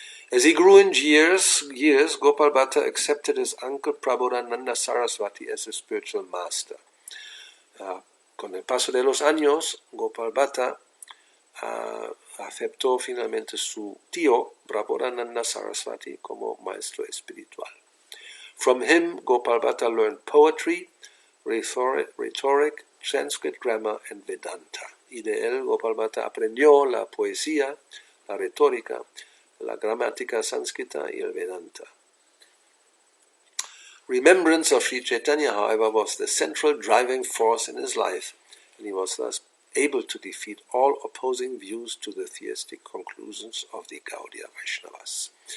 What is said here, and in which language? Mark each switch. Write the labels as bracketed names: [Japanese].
[English] As he grew in years, Gopal Bhatta accepted his uncle Prabodhananda Saraswati as his spiritual master. [Spanish] Con el paso de los años, Gopal Bhatta aceptó finalmente su tío Prabodhananda Saraswati como maestro espiritual. [English] From him, Gopal Bhatta learned poetry, rhetoric, Sanskrit grammar, and Vedanta. [Spanish] Y de él, Gopal Bhatta aprendió la poesía, la retórica, la gramática sánscrita y el Vedanta. [English] Remembrance of Sri Chaitanya, however, was the central driving force in his life, and he was thus able to defeat all opposing views to the theistic conclusions of the Gaudiya Vaishnavas.